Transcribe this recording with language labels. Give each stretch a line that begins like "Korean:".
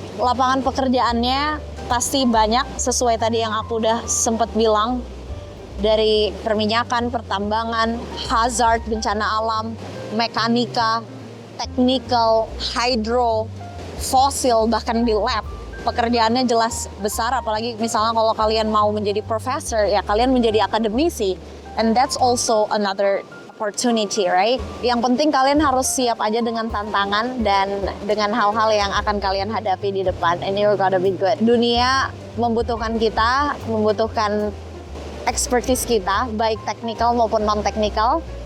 Indonesian: Lapangan pekerjaannya pasti banyak, sesuai tadi yang aku udah sempat bilang, dari perminyakan, pertambangan, hazard, bencana alam, mekanika, technical, hydro, fosil, bahkan di lab. Pekerjaannya jelas besar, apalagi misalnya kalau kalian mau menjadi profesor, ya kalian menjadi akademisi.
English: And that's also another opportunity, right?
Indonesian: Yang penting kalian harus siap aja dengan tantangan dan dengan hal-hal yang akan kalian hadapi di depan.
English: And you're gonna be good.
Indonesian: Dunia membutuhkan kita, membutuhkan expertise kita, baik teknikal maupun non-teknikal.